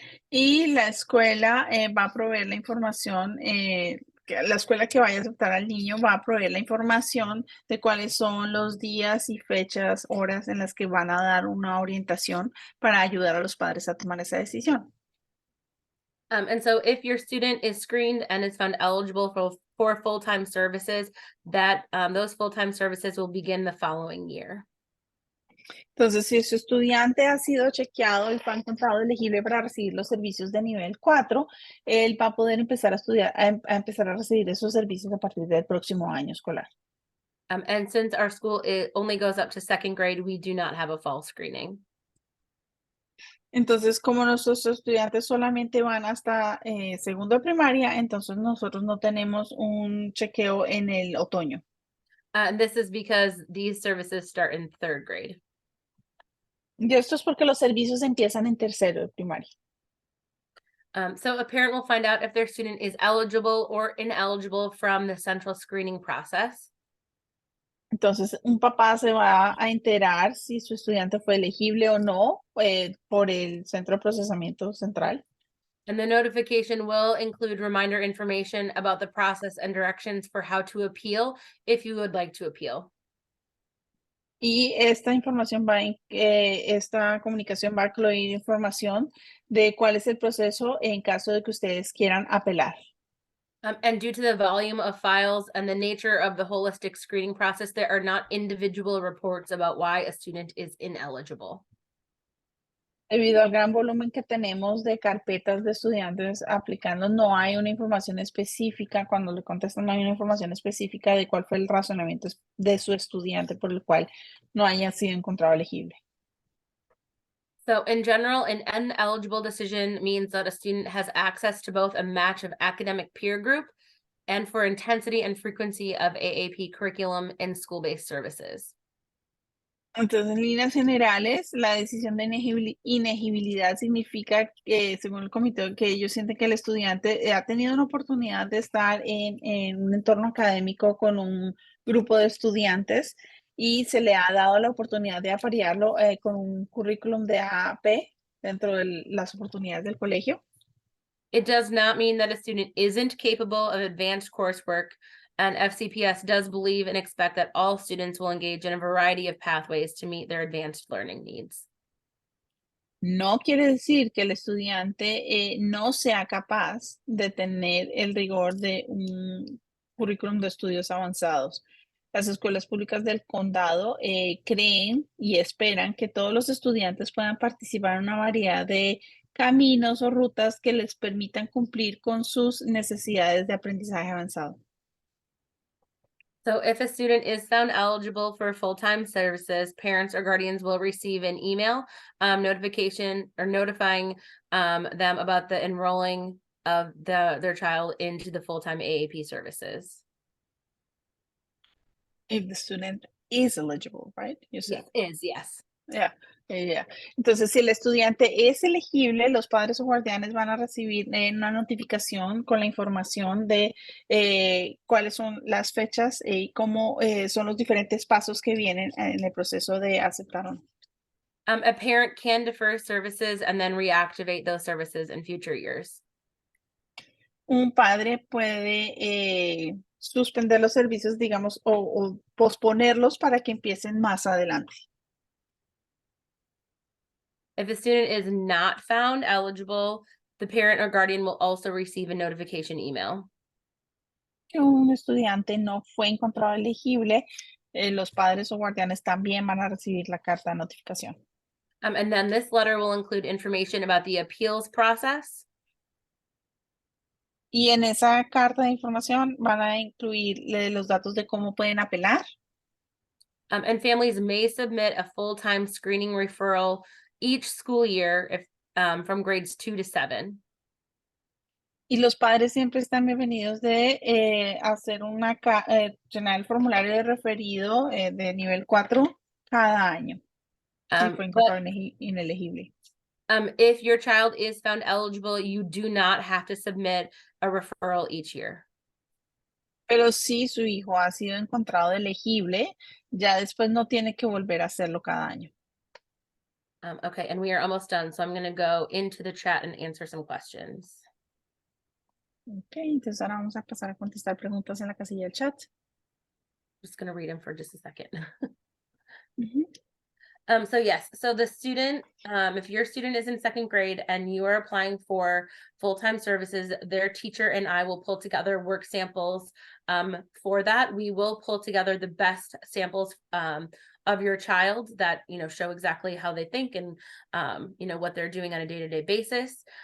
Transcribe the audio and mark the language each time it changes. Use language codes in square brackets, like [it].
[es] Y la escuela va a proveer la información, la escuela que vaya a aceptar al niño va a proveer la información de cuáles son los días y fechas, horas en las que van a dar una orientación para ayudar a los padres a tomar esa decisión. [en] And so if your student is screened and is found eligible for full-time services, that those full-time services will begin the following year. [es] Entonces, si su estudiante ha sido chequeado y fue encontrado elegible para recibir los servicios de nivel 4, él va a poder empezar a estudiar, a empezar a recibir esos servicios a partir del próximo año escolar. [en] And since our school only goes up to second grade, we do not have a fall screening. [es] Entonces, como nuestros estudiantes solamente van hasta segundo de primaria, entonces nosotros no tenemos un chequeo en el otoño. [en] And this is because these services start in third grade. [es] Y esto es porque los servicios empiezan en tercero de primaria. [en] So a parent will find out if their student is eligible or ineligible from the central screening process. [es] Entonces, un papá se va a enterar si su estudiante fue elegible o no por el centro de procesamiento central. [en] And the notification will include reminder information about the process and directions for how to appeal if you would like to appeal. [es] Y esta información esta comunicación va a incluir información de cuál es el proceso en caso de que ustedes quieran apelar. [en] And due to the volume of files and the nature of the holistic screening process, there are not individual reports about why a student is ineligible. [es] Debido al gran volumen que tenemos de carpetas de estudiantes aplicando, no hay una información específica, cuando le contestan no hay una información específica de cuál fue el razonamiento de su estudiante por el cual no haya sido encontrado elegible. [en] So in general, an ineligible decision means that a student has access to both a match of academic peer group and for intensity and frequency of AAP curriculum and school-based services. [es] Entonces, en líneas generales, la decisión de inegibilidad significa que, según el comité, que ellos sienten que el estudiante ha tenido una oportunidad de estar en un entorno académico con un grupo de estudiantes y se le ha dado la oportunidad de aparearlo con un currículum de AAP dentro de las oportunidades del colegio. [en] It does not mean that a student isn't capable of advanced coursework, and FCPS does believe and expect that all students will engage in a variety of pathways to meet their advanced learning needs. [es] No quiere decir que el estudiante no sea capaz de tener el rigor de un currículum de estudios avanzados. Las escuelas públicas del condado creen y esperan que todos los estudiantes puedan participar en una variedad de caminos o rutas que les permitan cumplir con sus necesidades de aprendizaje avanzado. [en] So if a student is found eligible for full-time services, parents or guardians will receive an email notification or notifying them about the enrolling of their child into the full-time AAP services. If the student is eligible, right? You said. Yes. Yeah, yeah. [es] Entonces, si el estudiante es elegible, los padres o guardianes van a recibir una notificación con la información de cuáles son las fechas y cómo son los diferentes pasos que vienen en el proceso de aceptar o no. [en] A parent can defer services and then reactivate those services in future years. [es] Un padre puede suspender los servicios, digamos, o posponerlos para que empiecen más adelante. [en] If a student is not found eligible, the parent or guardian will also receive a notification email. [es] Que un estudiante no fue encontrado elegible, los padres o guardianes también van a recibir la carta de notificación. [en] And then this letter will include information about the appeals process. [es] Y en esa carta de información van a incluir los datos de cómo pueden apelar. [en] And families may submit a full-time screening referral each school year if from grades 2 to 7. [es] Y los padres siempre están bienvenidos de hacer llenar el formulario de referido de nivel 4 cada año, si fue [en] But [es] encontrado inelegible. [en] If your child is found eligible, you do not have to submit a referral each year. [es] Pero si su hijo ha sido encontrado elegible, ya después no tiene que volver a hacerlo cada año. [en] Okay, and we are almost done, so I'm going to go into the chat and answer some questions. [es] Ok, entonces ahora vamos a pasar a contestar preguntas en la casilla del chat. [en] Just going to read them for just a second. Ujú. So yes, so the student, if your student is in second grade and you are applying for full-time services, their teacher and I will pull together work samples for that. We will pull together the best samples of your child that, show exactly how they think and, what they're doing on a day-to-day basis.